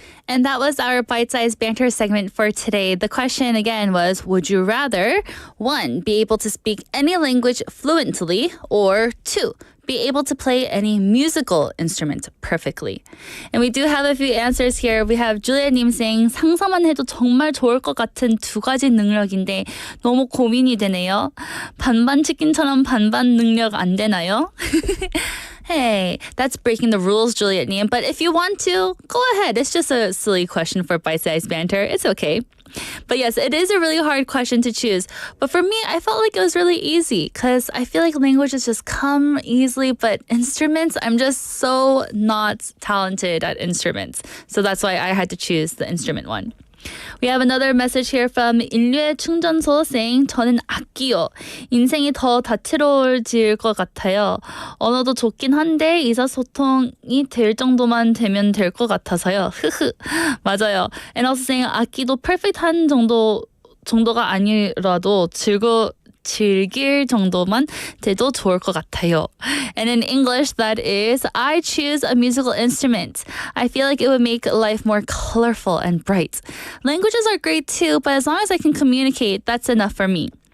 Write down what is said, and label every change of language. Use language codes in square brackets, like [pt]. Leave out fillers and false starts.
[en] And that was our bite-sized banter segment for today. The question again was, would you rather, 1, be able to speak any language fluently, or 2, be able to play any musical instrument perfectly? And we do have a few answers here. We have Julia-님 saying, [ko] 상상만 해도 정말 좋을 것 같은 두 가지 능력인데 너무 고민이 되네요. 반반 치킨처럼 반반 능력 안 되나요? [en] Hey, that's breaking the rules, Juliet Niam. But if you want to, go ahead. It's just a silly question for bite-sized banter. It's okay. But yes, it is a really hard question to choose. But for me, I felt like it was really easy because I feel like languages just come easily. But instruments, I'm just so not talented at instruments. So that's why I had to choose the instrument one. We have another message here from 인류의 충전소 saying [ko] 저는 악기요. 인생이 더 다채로워질 것 같아요. 언어도 좋긴 한데 의사소통이 될 정도만 되면 될 것 같아서요. 맞아요. [en] And also saying [ko] 악기도 perfect한 정도가 아니라도 즐길 정도만 돼도 좋을 것 같아요. [en] And in English, that is, I choose a musical instrument. I feel like it would make life more colorful and bright. Languages are great too, but as long as I can communicate, that's enough for me.